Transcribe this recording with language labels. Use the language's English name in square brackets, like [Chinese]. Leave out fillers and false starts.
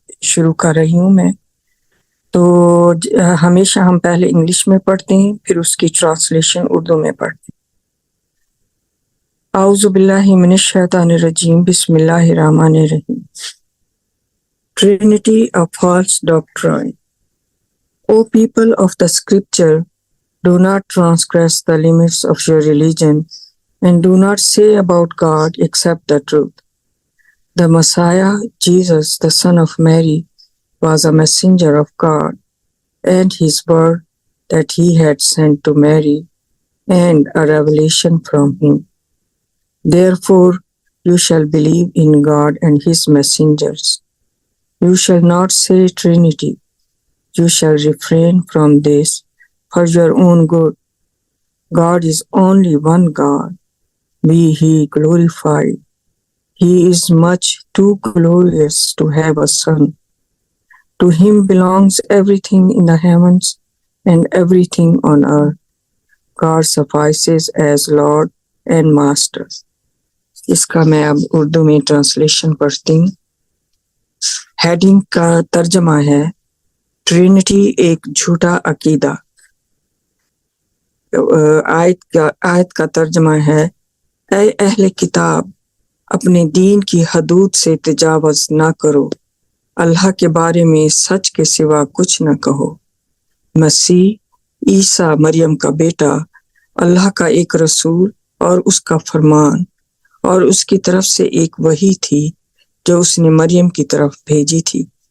[Urdu] شروع کر رہی ہوں میں۔ تو ہمیشہ ہم پہلے انگلش میں پڑھتے ہیں، پھر اس کی ٹرانسلیشن اردو میں پڑھتے ہیں۔ [Arabic] اعوذ باللہ من الشیطان الرجیم، بسم اللہ الرحمن الرحیم۔ [English] Trinity, a false doctrine. O people of the scripture, do not transgress the limits of your religion, and do not say about God except the truth. The Messiah, Jesus, the son of Mary, was a messenger of God, and his word that he had sent to Mary, and a revelation from him. Therefore, you shall believe in God and his messengers. You shall not say Trinity. You shall refrain from this for your own good. God is only one God. Be he glorified. He is much too glorious to have a son. To him belongs everything in the heavens and everything on earth. God suffices as Lord and Master. [Urdu] اس کا میں اب اردو میں translation پڑھتی ہوں۔ Heading کا ترجمہ ہے Trinity ایک جھوٹا عقیدہ۔ آیت کا ترجمہ ہے اے اہل کتاب، اپنے دین کی حدود سے تجاوز نہ کرو، اللہ کے بارے میں سچ کے سوا کچھ نہ کہو۔ مسیح عیسیٰ مریم کا بیٹا، اللہ کا ایک رسول اور اس کا فرمان، اور اس کی طرف سے ایک وحی تھی جو اس نے مریم کی طرف بھیجی تھی۔